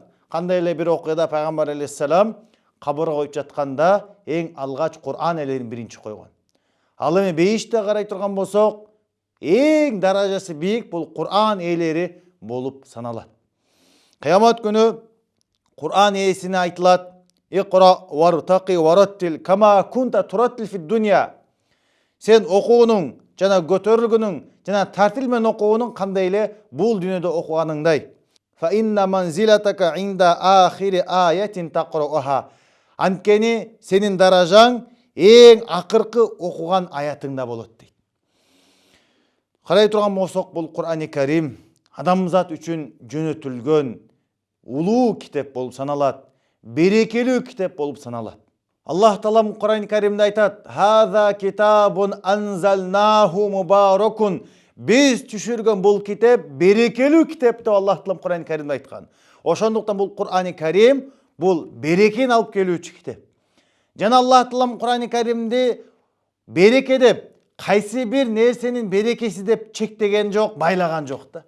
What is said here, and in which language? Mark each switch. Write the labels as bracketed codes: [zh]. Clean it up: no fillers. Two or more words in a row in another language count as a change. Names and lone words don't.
[ky] Кандай эле бир окуяда Пайгамбар алейхиссалам кабырга коюп жатканда эң алгач Kur'an элерин биринчи койгон. Ал эми бейиште карай турган болсок, эң даражасы бийик бул Kur'an элери болуп саналат. Кыямат күнү Kur'an ээсине айтылат: [ar] "اقرأ وارتق ورتل كما كنت ترتل في الدنيا." [ky] Сен окуунуң жана көтөрүлгүнүң жана тартил менен окуунуң кандай эле бул дүйнөдө окуганыңдай. [ar] فإن منزلتك عند آخر آية تقرؤها. [ky] Анткени сенин даражаң эң акыркы окуган аятыңда болот дейт. Карай турган болсок, бул Кур'ани Карим адамзат үчүн жөнөтүлгөн улуу китеп болуп саналат, берекелүү китеп болуп саналат. Аллах Таалам Кур'ани Каримде айтат: [ar] "هذا كتاب أنزلناه مبارك." [ky] Биз түшүргөн бул китеп берекелүү китеп деп Аллах Таалам Кур'ани Каримде айткан. Ошондуктан бул Кур'ани Карим бул берекени алып келүүчү китеп. Жана Аллах Таалам Кур'ани Каримди береке деп, кайсы бир нерсенин берекеси деп чектеген жок, байлаган жок да.